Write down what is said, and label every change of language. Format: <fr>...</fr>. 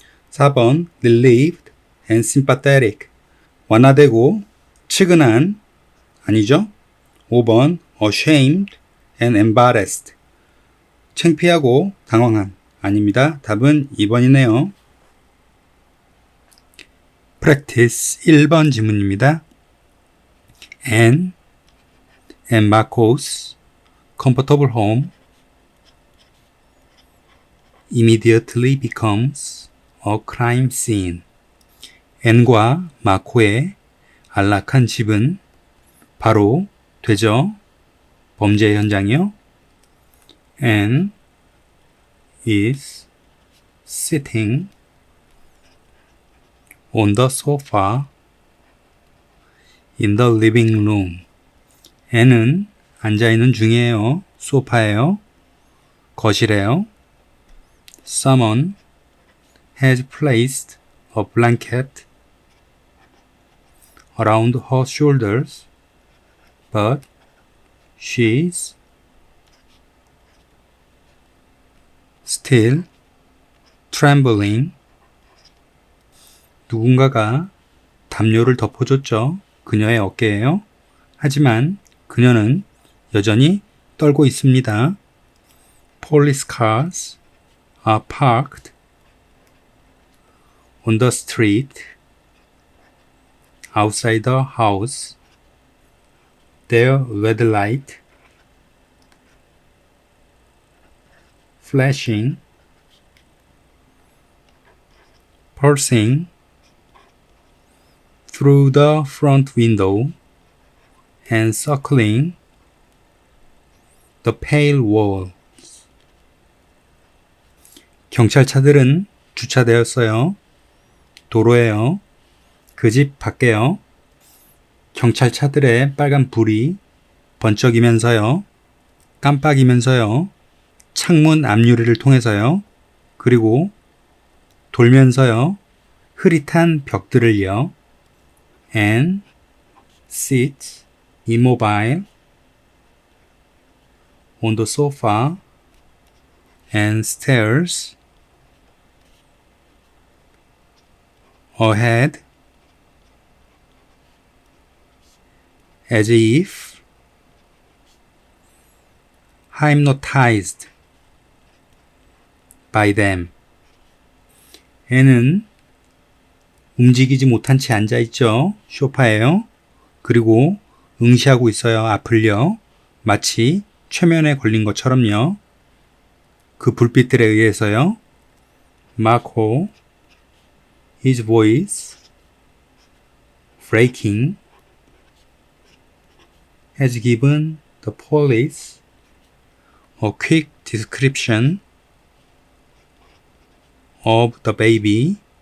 <ko>4번</ko> <en>relieved and sympathetic</en> <ko>완화되고 측은한 아니죠. 5번</ko> <en>ashamed and embarrassed</en> <ko>창피하고 당황한 아닙니다. 답은 2번이네요. practice 1번 지문입니다.</ko> <en>Anne and Marco's comfortable home immediately becomes a crime scene.</en> <ko>앤과 마코의 안락한 집은 바로 되죠. 범죄 현장이요.</ko> <en>Anne is sitting on the sofa in the living room.</en> <ko>앤은 앉아있는 중이에요. 소파에요. 거실에요.</ko> <en>Someone has placed a blanket around her shoulders, but she's still trembling.</en> <ko>누군가가 담요를 덮어줬죠. 그녀의 어깨에요. 하지만 그녀는 여전히 떨고 있습니다.</ko> <en>Police cars are parked on the street outside the house. Their red light flashing, pulsing through the front window and circling the pale wall.</en> <ko>경찰차들은 주차되었어요. 도로에요. 그 집 밖에요. 경찰차들의 빨간 불이 번쩍이면서요. 깜빡이면서요. 창문 앞유리를 통해서요. 그리고 돌면서요. 흐릿한 벽들을요.</ko> <en>And sits immobile on the sofa and stares ahead as if hypnotized by them.</en> <ko>애는 움직이지 못한 채 앉아있죠. 소파에요. 그리고 응시하고 있어요. 앞을요. 마치 최면에 걸린 것처럼요. 그 불빛들에 의해서요.</ko> <en>Marco, his voice breaking, has given the police a quick description of the baby.</en>